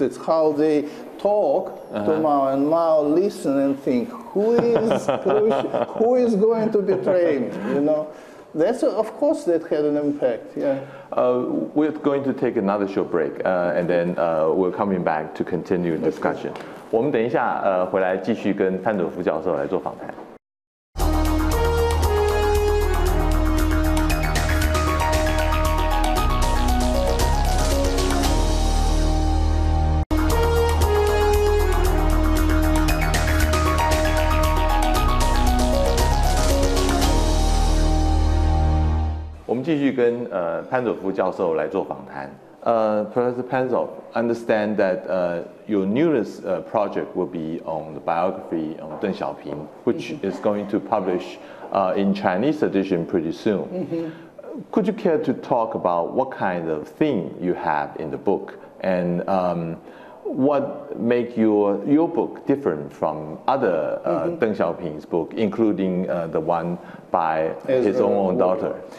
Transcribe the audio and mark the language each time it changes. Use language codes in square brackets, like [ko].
[en] It's how they talk to Mao, and Mao listen and think, who is going to betray me? That's of course that had an impact. We're going to take another short break, and then we're coming back to continue discussion. [zh] 我们等一下回来继续跟潘佐夫教授来做访谈。我们继续跟潘佐夫教授来做访谈。 [en] Professor Panzov, understand that your newest project will be on the biography on Deng Xiaoping, which is going to publish in Chinese edition pretty soon. Could you care to talk about what kind of theme you have in the book, and what make your book different from other Deng Xiaoping's book, including the one by his own daughter?